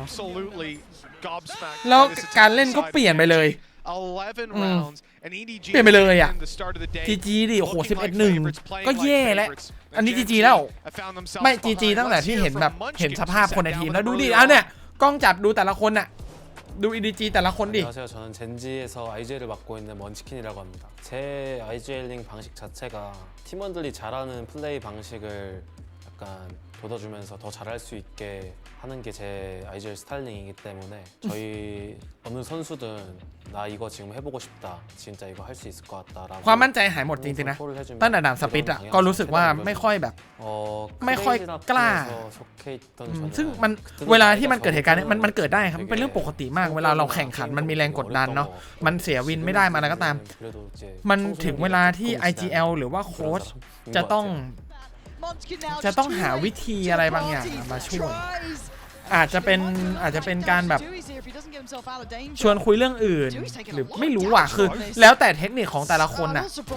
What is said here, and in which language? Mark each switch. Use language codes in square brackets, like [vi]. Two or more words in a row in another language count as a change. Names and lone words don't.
[th] แล้วการเล่นก็เปลี่ยนไปเลยเปลี่ยนไปเลยอ่ะ GG ดิโอ้โห 11-1 ก็แย่แล้วอันนี้ GG แล้วไม่ GG ตั้งแต่ที่เห็นแบบเห็นสภาพคนในทีมแล้วดูดิเอาเนี่ยกล้องจับดูแต่ละคนอ่ะดู EDG แต่ละคนดิ [ko] 안녕하세요. 저는 Gen.G에서 IGL을 맡고 있는 먼치킨이라고 합니다. 제 IGL링 방식 자체가 팀원들이 잘하는 플레이 방식을 약간 돋아주면서 더 잘할 수 있게 하는 게 제 IGL 스타일링이기 때문에 저희 어느 선수든 나 이거 지금 해보고 싶다. 진짜 이거 할 수 있을 것 같다라고 [th] ความมั่นใจหายหมดจริงๆนะตั้งแต่ด่านสปิดอ่ะก็รู้สึกว่าไม่ค่อยแบบไม่ค่อยกล้าซึ่ง มันเวลาที่มันเกิดเหตุการณ์นี้มันเกิดได้ครับมันเป็นเรื่องปกติมากเวลาเราแข่งขันมันมีแรงกดดันเนาะมันเสียวินไม่ได้มาอะไรก็ตามมันถึงเวลาที่ IGL หรือว่าโค้ชจะต้องจะต้องหาวิธีอะไรบางอย่างมาช่วยอาจจะเป็นการแบบชวนคุยเรื่องอื่นหรือไม่รู้อ่ะคือแล้วแต่เทคนิคของแต่ละคนอ่ะ